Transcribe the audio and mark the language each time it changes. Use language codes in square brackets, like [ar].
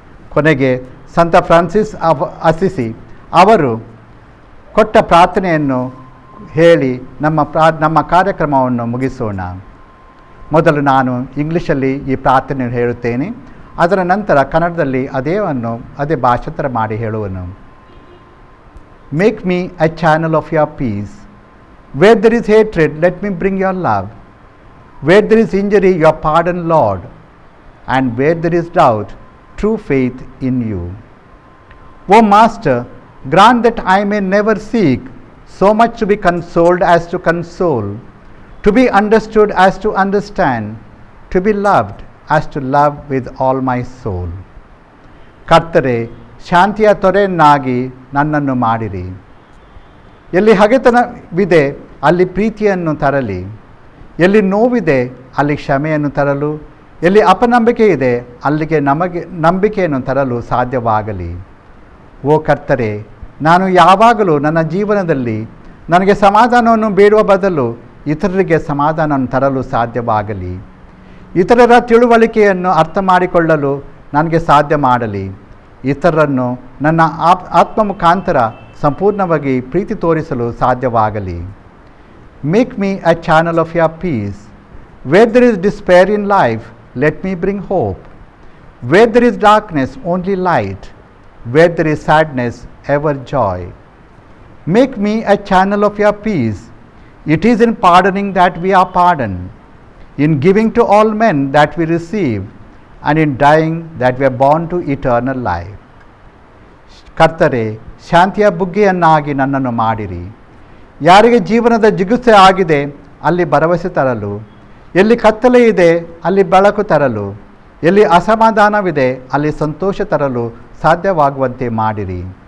[kn] ಕೊನೆಗೆ ಸಂತ Francis Assisi ಅವರು ಕೊಟ್ಟ ಪ್ರಾರ್ಥನೆಯನ್ನು ಹೇಳಿ ನಮ್ಮ ಕಾರ್ಯಕ್ರಮವನ್ನು ಮುಗಿಸೋಣ. ಮೊದಲು ನಾನು ಇಂಗ್ಲೀಷಲ್ಲಿ ಈ ಪ್ರಾರ್ಥನೆಯನ್ನು ಹೇಳುತ್ತೇನೆ. ಅದರ ನಂತರ ಕನ್ನಡದಲ್ಲಿ ಅದೇ ಭಾಷಾಂತರ ಮಾಡಿ ಹೇಳುವನು. [en] Make me a channel of your peace. Where there is hatred, let me bring your love. Where there is injury, your pardon, Lord, and where there is doubt, true faith in you. O Master, grant that I may never seek so much to be consoled as to console, to be understood as to understand, to be loved as to love with all my soul. [kn] ಕರ್ತರೆ, ಶಾಂತಿಯ ತೊರೆಯನ್ನಾಗಿ ನನ್ನನ್ನು ಮಾಡಿರಿ. ಎಲ್ಲಿ ಹಗೆತನವಿದೆ ಅಲ್ಲಿ ಪ್ರೀತಿಯನ್ನು ತರಲಿ. ಎಲ್ಲಿ ನೋವಿದೆ ಅಲ್ಲಿ ಕ್ಷಮೆಯನ್ನು ತರಲು, ಎಲ್ಲಿ ಅಪನಂಬಿಕೆ ಇದೆ ಅಲ್ಲಿಗೆ ನಮಗೆ ನಂಬಿಕೆಯನ್ನು ತರಲು ಸಾಧ್ಯವಾಗಲಿ. ಓ ಕರ್ತರೆ, ನಾನು ಯಾವಾಗಲೂ ನನ್ನ ಜೀವನದಲ್ಲಿ ನನಗೆ ಸಮಾಧಾನವನ್ನು ಬೇಡುವ ಬದಲು ಇತರರಿಗೆ ಸಮಾಧಾನವನ್ನು ತರಲು ಸಾಧ್ಯವಾಗಲಿ. ಇತರರ ತಿಳುವಳಿಕೆಯನ್ನು ಅರ್ಥ ಮಾಡಿಕೊಳ್ಳಲು ನನಗೆ ಸಾಧ್ಯ ಮಾಡಲಿ. ಇತರರನ್ನು ನನ್ನ ಆತ್ಮ ಮುಖಾಂತರ ಸಂಪೂರ್ಣವಾಗಿ ಪ್ರೀತಿ ತೋರಿಸಲು ಸಾಧ್ಯವಾಗಲಿ. [en] Make me a channel of your peace. Where there is despair in life, let me bring hope. Where there is darkness, only light. Where there is sadness, ever joy. Make me a channel of your peace. It is in pardoning that we are pardoned, in giving to all men that we receive, and in dying that we are born to eternal life. [kn] ಕರ್ತರೆ, ಶಾಂತಿಯ ಬುಗ್ಗೆಯನ್ನಾಗಿ ನನ್ನನ್ನು ಮಾಡಿರಿ. ಯಾರಿಗೆ ಜೀವನದ ಜಿಗುಪ್ಸೆ ಆಗಿದೆ ಅಲ್ಲಿ ಭರವಸೆ ತರಲು, ಎಲ್ಲಿ ಕತ್ತಲೆ ಇದೆ ಅಲ್ಲಿ ಬೆಳಕು ತರಲು, ಎಲ್ಲಿ ಅಸಮಾಧಾನವಿದೆ ಅಲ್ಲಿ ಸಂತೋಷ ತರಲು ಸಾಧ್ಯವಾಗುವಂತೆ ಮಾಡಿರಿ.